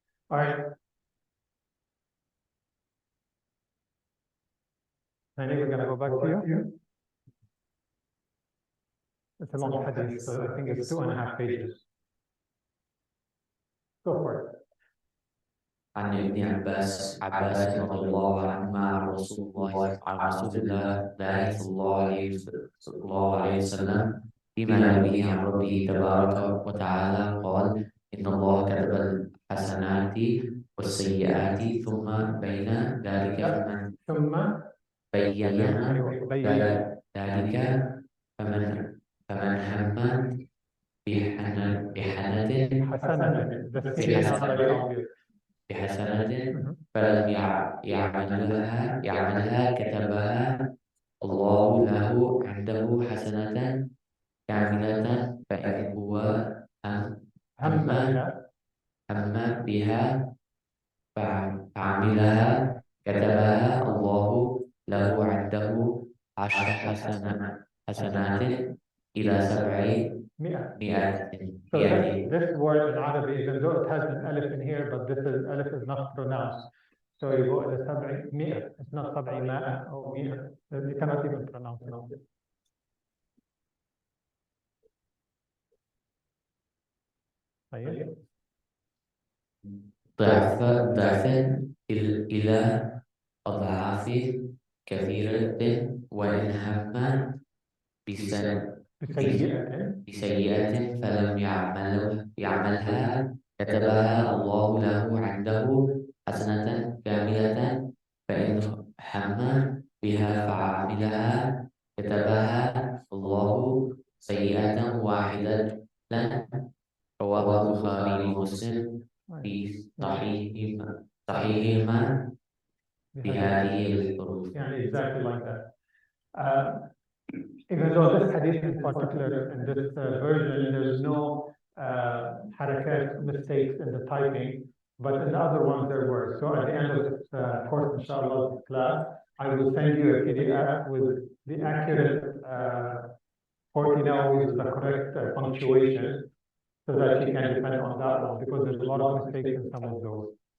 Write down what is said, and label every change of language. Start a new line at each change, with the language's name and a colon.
English: All right. Nani, we're going to go back to you. It's a long hadith, so I think it's 2.5 pages. Go for it.
Arabic: عن ابن عباس رضي الله عنهما عن رسول الله صلى الله عليه وسلم فيما يرويه عن ربه تبارك وتعالى قال إن الله كتب الحسنات والسيئات ثم بين ذلك ثم بين أيوه بين ذلك فمن هم بحنة
English: حسنة the C is not like obvious.
Arabic: بحسنة فلم يعملها كتبها الله له عنده حسنة كاملة فإن هو هم بها هم بها فعملها كتبها الله له عنده 10 حسنات إلى 100. مئة.
English: So this word in Arabic, even though it has an alif in here, but this is alif is not pronounced. So you go إلى 700. It's not 700 or 100. You cannot even pronounce it.
Arabic: طيب. ضعفا إلى أضعاف كثيرة وإن هم بسيئة فلم يعملها كتبها الله له عنده حسنة كاملة فإن هم بها فعملها كتبها الله سيئة واحدة رواه البخاري ومسلم في صحيحهما بهذه الحروف.
English: يعني exactly like that. Even though this hadith in particular, in this version, there's no harakat mistakes in the typing, but in the other ones there were. So at the end of this course, inshallah, this class, I will send you a PDF with the accurate 40 nawawi with the correct punctuation, so that you can depend on that one, because there's a lot of mistakes in some of those.